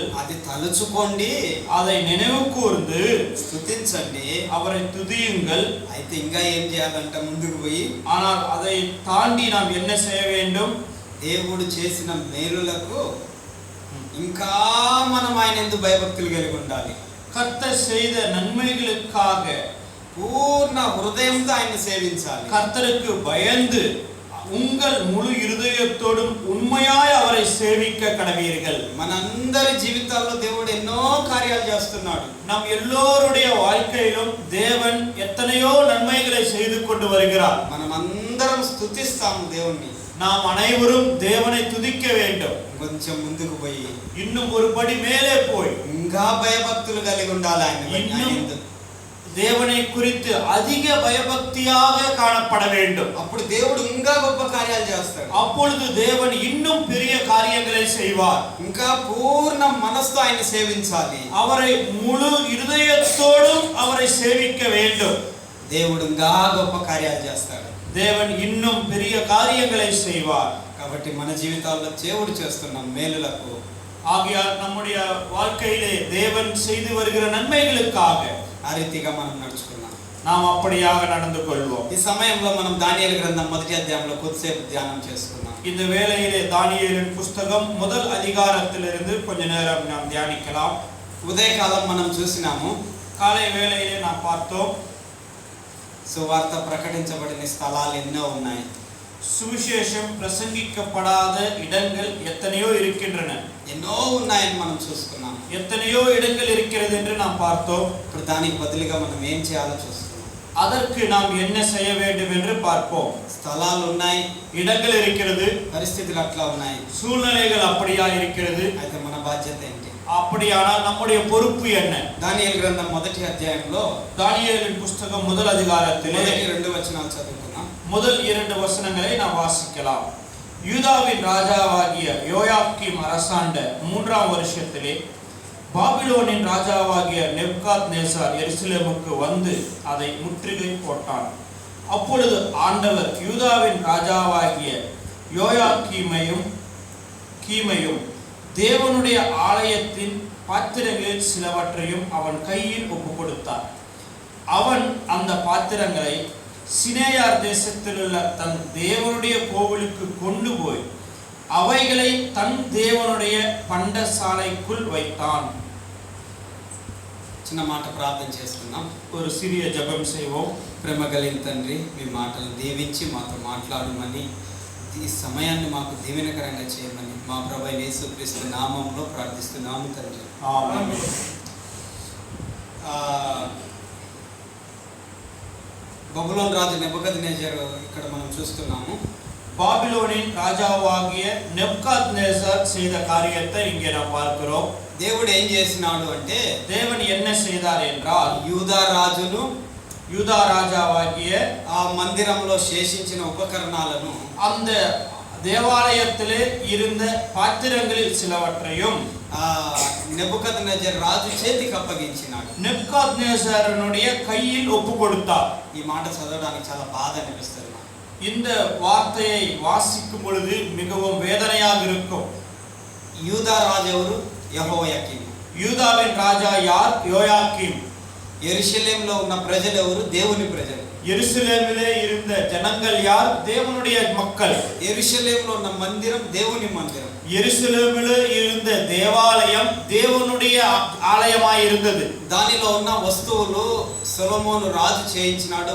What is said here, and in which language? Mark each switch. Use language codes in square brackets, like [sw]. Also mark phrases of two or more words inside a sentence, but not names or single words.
[te] అది తలుచుకోండి, [ta] அதை நினைவு கூர்ந்து [te] స్తుతించండి, [ta] அவரை துதியுங்கள். [te] అయితే ఇంకా ఏం చేయాలంట? ముందుకు పోయి [ta] ஆனால் அதை தாண்டி நாம் என்ன செய்ய வேண்டும்? [te] దేవుడు చేసిన మేలులకు ఇంకా మనం ఆయన యందు భయభక్తులు కలిగి ఉండాలి. [ta] கர்த்தர் செய்த நன்மைகளுக்காக [te] పూర్ణ హృదయంతో ఆయన సేవించాలి. [ta] கர்த்தருக்கு பயந்து உங்கள் முழு இருதயத்தோடும் உண்மையாய் அவரை சேவிக்க கடவீர்கள். [te] మనందరి జీవితాల్లో దేవుడు ఎన్నో కార్యాలు చేస్తున్నాడు. [ta] நம் எல்லோருடைய வாழ்க்கையிலும் தேவன் எத்தனையோ நன்மைகளை செய்து கொண்டு வருகிறார். [te] మనం అందరం స్తుతిస్తాము దేవుణ్ణి. [ta] நாம் அனைவரும் தேவனை துதிக்க வேண்டும். [te] కొంచెం ముందుకు పోయి [ta] இன்னும் ஒரு படி மேலே போய் [te] ఇంకా భయభక్తులు కలిగి ఉండాలి. ఆయన [ta] தேவனை குறித்து அதிக பயபக்தியாக காணப்பட வேண்டும். [te] అప్పుడు దేవుడు ఇంకా గొప్ప కార్యాలు చేస్తాడు. [ta] அப்பொழுது தேவன் இன்னும் பெரிய காரியங்களை செய்வார். [te] ఇంకా పూర్ణ మనసుతో ఆయన సేవించాలి. [ta] அவரை முழு இருதயத்தோடும் அவரை சேவிக்க வேண்டும். [te] దేవుడు ఇంకా గొప్ప కార్యాలు చేస్తాడు. [ta] தேவன் இன்னும் பெரிய காரியங்களை செய்வார். [te] కాబట్టి మన జీవితాల్లో దేవుడు చేస్తున్న మేలులకు [ta] ஆகையால் நம்முடைய வாழ்க்கையிலே தேவன் செய்து வருகிற நன்மைகளுக்காக [te] ఆ రీతిగా మనం నడుచుకున్నాం. [ta] நாம் அப்படியாக நடந்து கொள்வோம். [te] ఈ సమయంలో మనం దానియేలు గ్రంథం మొదటి అధ్యాయంలో కొద్దిసేపు ధ్యానం చేసుకున్నాం. [ta] இந்த வேளையிலே தானியேலின் புஸ்தகம் முதல் அதிகாரத்திலிருந்து கொஞ்ச நேரம் நாம் தியானிக்கலாம். [te] ఉదయకాలం మనం చూసినాము. [ta] காலை வேளையிலே நாம் பார்த்தோம். [te] సువార్త ప్రకటించబడిన స్థలాలు ఎన్నో ఉన్నాయి. [ta] சுவிசேஷம் பிரசங்கிக்கப்படாத இடங்கள் எத்தனையோ இருக்கின்றன. [te] ఎన్నో ఉన్నాయని మనం చూసుకున్నాం. [ta] எத்தனையோ இடங்கள் இருக்கிறது என்று நாம் பார்த்தோம். [te] ఇప్పుడు దానికి బదులుగా మనం ఏం చేయాలో చూస్తున్నాం. [ta] அதற்கு நாம் என்ன செய்ய வேண்டும் என்று பார்ப்போம். [te] స్థలాలు ఉన్నాయి, [ta] இடங்கள் இருக்கிறது, [te] పరిస్థితులు అట్లా ఉన్నాయి. [ta] சூழ்நிலைகள் அப்படியா இருக்கிறது. [te] అయితే మన బాధ్యత ఏంటి? [ta] அப்படியானால் நம்முடைய பொறுப்பு என்ன? [te] దానియేలు గ్రంథం మొదటి అధ్యాయంలో [ta] தானியேலின் புஸ்தகம் முதல் அதிகாரத்திலே [te] మొదటి 2 వచనాలు చదువుకుందాం. [ta] முதல் 2 வசனங்களை நாம் வாசிக்கலாம். யூதாவின் ராஜாவாகிய யோயாக்கீம் அரசாண்ட 3ஆம் வருஷத்திலே பாபிலோனின் ராஜாவாகிய நேபுகாத்நேசார் எருசலேமுக்கு வந்து அதை முற்றுகை போட்டான். அப்பொழுது ஆண்டவர் யூதாவின் ராஜாவாகிய யோயாக்கீமையும் தேவனுடைய ஆலயத்தின் பாத்திரங்களில் சிலவற்றையும் அவன் கையில் ஒப்பு கொடுத்தார். அவன் அந்த பாத்திரங்களை சினேயார் தேசத்திலுள்ள தன் தேவனுடைய கோவிலுக்கு கொண்டு போய் அவைகளை தன் தேவனுடைய பண்டசாலைக்குள் வைத்தான். [te] చిన్న మాట ప్రార్థన చేసుకుందాం. [ta] ஒரு சிறிய ஜெபம் செய்வோம். [te] ప్రేమ కలిగిన తండ్రి, మీ మాటలు దీవించి మాతో మాట్లాడమని, ఈ సమయాన్ని మాకు దీవెనకరంగా చేయమని మా ప్రభువైన యేసుక్రీస్తు నామములో ప్రార్థిస్తున్నాము తండ్రి. ఆమేన్. బబులోను రాజు నెబుకద్నెజరు ఇక్కడ మనం చూస్తున్నాము. [ta] பாபிலோனின் ராஜாவாகிய நேபுகாத்நேசார் செய்த காரியத்தை இங்கே நாம் பார்க்கிறோம். [te] దేవుడు ఏం చేసినాడు అంటే, [ta] தேவன் என்ன செய்தார் என்றால், [te] యూదా రాజును [ta] யூதா ராஜாவாகிய [te] ఆ మందిరంలో శేషించిన ఉపకరణాలను [ta] அந்த தேவாலயத்திலே இருந்த பாத்திரங்களில் சிலவற்றையும் [te] నెబుకద్నెజరు రాజు చేతికి అప్పగించినాడు. [ta] நேபுகாத்நேசாரினுடைய கையில் ஒப்பு கொடுத்தார். [te] ఈ మాట చదవడానికి చాలా బాధ అనిపిస్తుంది. [ta] இந்த வார்த்தையை வாசிக்கும் பொழுது மிகவும் வேதனையாக இருக்கும். [te] యూదా రాజు ఎవరు? యెహోయాకీము. [ta] யூதாவின் ராஜா யார்? யோயாக்கீம். [te] యెరూషలేములో ఉన్న ప్రజలు ఎవరు? దేవుని ప్రజలు. [ta] எருசலேமிலே இருந்த ஜனங்கள் யார்? தேவனுடைய மக்கள். [te] యెరూషలేములో ఉన్న మందిరం దేవుని మందిరం. [ta] எருசலேமிலே இருந்த தேவாலயம் தேவனுடைய ஆலயமாய் இருந்தது. [te] దానిలో ఉన్న వస్తువులు సొలొమోను రాజు చేయించినాడు.